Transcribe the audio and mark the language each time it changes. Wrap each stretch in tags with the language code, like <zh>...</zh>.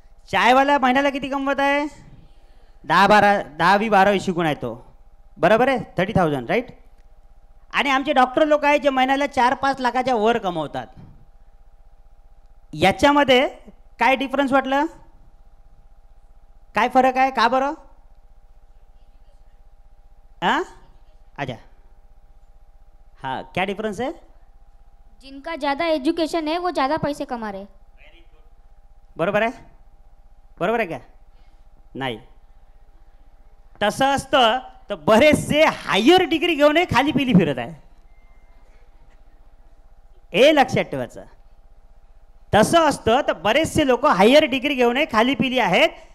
<mr>चायवाला महिन्याला किती कमवत आहे, 10-12वी शिकून आहे तो, बरोबर आहे, 30,000 राईट. आणि आमचे डॉक्टर लोक आहेत जे महिन्याला 4-5 लाखाच्या वर कमवतात. याच्यामध्ये काय डिफरन्स वाटलं, काय फरक आहे, का बरं?</mr> <hi>हां अच्छा, हाँ क्या डिफरेंस है? जिनका ज़्यादा एजुकेशन है वो ज़्यादा पैसे कमा रहे.</hi> <mr>बरोबर आहे, बरोबर आहे का नाही? तसं असतं तर बरेचसे हायर डिग्री घेऊनही खाली पिली फिरत आहे, हे लक्षात ठेवायचं. तसं असतं तर बरेचसे लोक हायर डिग्री घेऊनही खाली पिली आहेत.</mr>